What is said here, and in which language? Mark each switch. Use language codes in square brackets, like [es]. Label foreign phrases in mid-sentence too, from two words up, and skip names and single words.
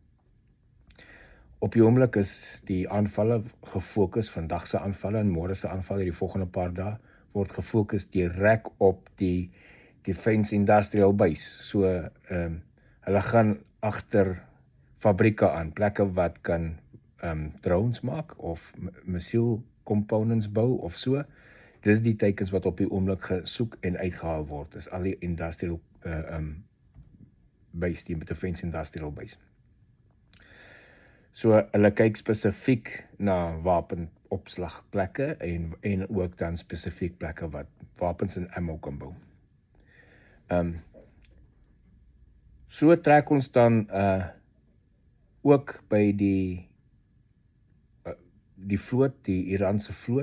[af] Op die oomblik is die aanvalle gefokus, vandag se aanvalle en môre se aanvalle, die volgende paar dae, word gefokus direk op die [en] Defence Industrial Base. [af] So, hulle gaan agter fabrieke aan, plekke wat kan drones maak of [en] missile components [af] bou of so. Dis die teikens wat op die oomblik gesoek en uitgehaal word. Dis al die [en] industrial base, [af] die [en] Defence Industrial Base. [af] So hulle kyk spesifiek na wapenopslagplekke en ook dan spesifiek plekke wat wapens en ammo kan bou. So trek ons dan ook by die vloot, die Iranse vloot.